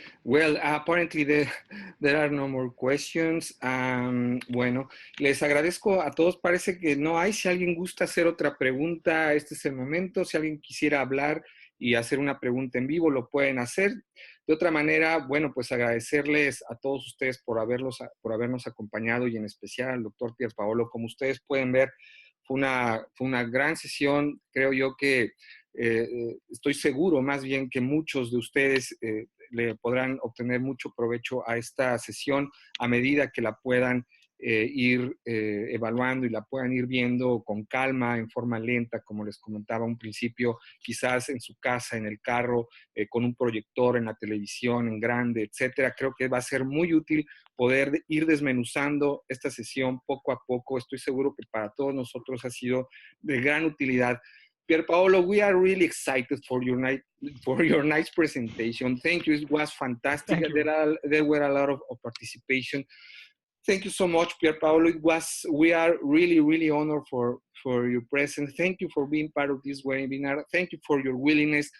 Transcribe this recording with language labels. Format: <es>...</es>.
<en>Well, apparently there are no more questions.</en> <es>Bueno, les agradezco a todos. Parece que no hay. Si alguien gusta hacer otra pregunta, este es el momento. Si alguien quisiera hablar y hacer una pregunta en vivo, lo pueden hacer. De otra manera, bueno, pues agradecerles a todos ustedes por habernos acompañado y en especial al doctor Pierpaolo. Como ustedes pueden ver, fue una gran sesión. Creo yo que estoy seguro más bien que muchos de ustedes le podrán obtener mucho provecho a esta sesión a medida que la puedan ir evaluando y la puedan ir viendo con calma, en forma lenta, como les comentaba a un principio, quizás en su casa, en el carro, con un proyector, en la televisión, en grande, etcétera. Creo que va a ser muy útil poder ir desmenuzando esta sesión poco a poco. Estoy seguro que para todos nosotros ha sido de gran utilidad.</es> <en>Pierpaolo, we are really excited for your nice presentation. Thank you. It was fantastic. There were a lot of participation. Thank you so much, Pierpaolo. We are really, really honored for your presence. Thank you for being part of this webinar. Thank you for your willingness.</en>